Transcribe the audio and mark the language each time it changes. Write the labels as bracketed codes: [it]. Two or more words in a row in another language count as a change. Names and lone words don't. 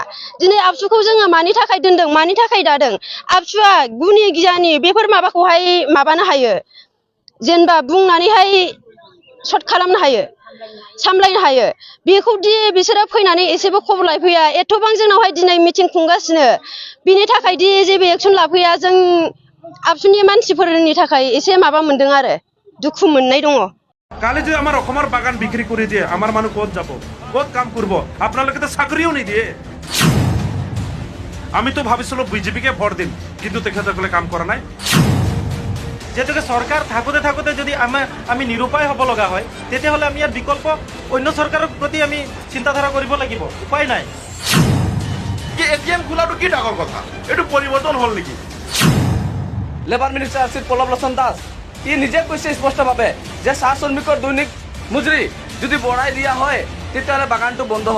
[brx] दिनै आबसुखौ जोङो मानि थाखाय दोनदों, मानि थाखाय दादों, आबसुआ गुनि गियानि बेफोर माबाखौहाय माबानो हायो, जेनेबा बुंनानैहाय सर्ट खालामनो हायो, सामलायनो हायो। बेखौदि बिसोरो फैनानै एसेबो खबर लाफैया, एथ'बां जोंनावहाय दिनै मिटिं खुंगासिनो, बिनि थाखायदि जेबो एक्सन लाफैया, जों आबसुनि मानसिफोरनि थाखाय एसे माबा मोनदों आरो दुखु मोननाय दङ। [bn] কালি যে আমার অসমৰ বাগান বিক্রি করে দিয়ে আমার মানুষ কত যাব, কত কাম করব? আপনাদেরকে তো চাকরিও নিদিয়ে। [as] আমি তো ভাবিছিলো বিজেপিকে ভোট দিম, কিন্তু তেখেতসকলে কাম কৰা নাই। যেহেতু সরকার থাকোতে থাকোতে যদি আমি নিরুপায় হব লগা হয়, তেতিয়াহ'লে আমি ইয়াত বিকল্প অন্য সরকারের প্রতি আমি চিন্তাধারা কৰিব লাগিব, উপায় নাই। কি এটিএম খোলাটো কি ডাঙৰ কথা? এইটো পৰিৱৰ্তন হ'ল নেকি? [en] labour minister [as] আছিল পল্লৱ লোচন দাস, ই নিজে কৈছে স্পষ্টভাৱে যে চাহ শ্ৰমিকৰ দৈনিক মজুৰি যদি বঢ়াই দিয়া হয় তেতিয়াহ'লে বাগানটো বন্ধ হ'ব।